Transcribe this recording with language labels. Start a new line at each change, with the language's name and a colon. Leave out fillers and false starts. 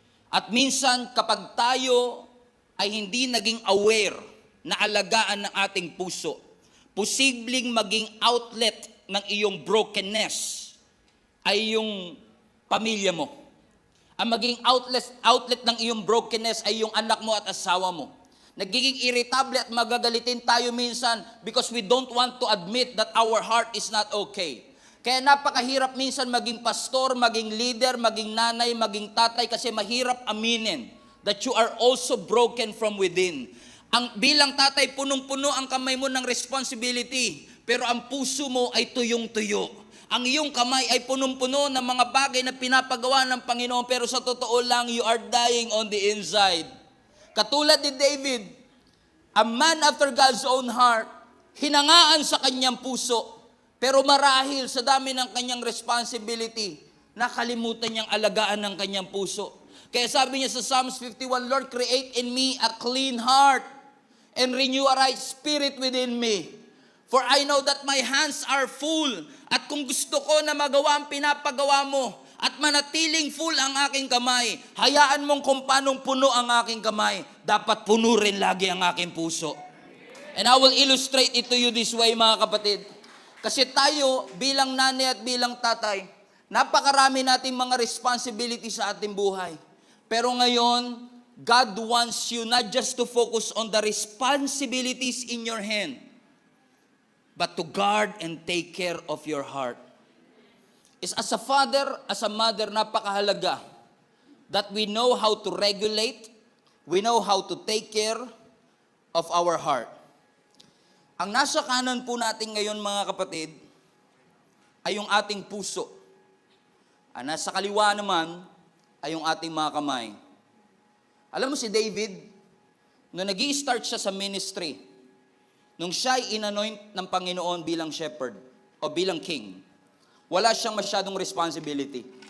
Filipino: At minsan, kapag tayo ay hindi naging aware na alagaan ng ating puso, posibleng maging outlet ng iyong brokenness ay yung pamilya mo. Ang maging outlet ng iyong brokenness ay yung anak mo at asawa mo. Nagiging irritable at magagalitin tayo minsan
English: because we don't want to admit that our heart is not okay.
Filipino: Kaya napakahirap minsan maging pastor, maging leader, maging nanay, maging tatay kasi mahirap aminin
English: that you are also broken from within.
Filipino: Ang bilang tatay, punong-puno ang kamay mo ng responsibility, pero ang puso mo ay tuyong-tuyo. Ang iyong kamay ay punong-puno ng mga bagay na pinapagawa ng Panginoon, pero sa totoo lang,
English: you are dying on the inside.
Filipino: Katulad ni David,
English: a man after God's own heart,
Filipino: hinangaan sa kanyang puso, pero marahil sa dami ng kanyang responsibility, nakalimutan niyang alagaan ng kanyang puso. Kaya sabi niya sa
English: Psalms 51, Lord, create in me a clean heart and renew a right spirit within me. For I know that my hands are full.
Filipino: At kung gusto ko na magawa ang pinapagawa mo at manatiling full ang aking kamay, hayaan mong kung paanong puno ang aking kamay, dapat puno rin lagi ang aking puso.
English: And I will illustrate it to you this way,
Filipino: mga kapatid. Kasi tayo bilang nanay at bilang tatay, napakarami nating mga responsibility sa ating buhay. Pero ngayon,
English: God wants you not just to focus on the responsibilities in your hand, but to guard and take care of your heart. Is as a father, as a mother, napakahalaga that we know how to regulate, we know how to take care, of our heart.
Filipino: Ang nasa kanan po natin ngayon mga kapatid, ay yung ating puso. Ang nasa kaliwa naman, ay yung ating mga kamay. Alam mo si David, nung nag-i-start siya sa ministry, nung siya ay inanoint ng Panginoon bilang shepherd, o bilang king, wala siyang masyadong responsibility.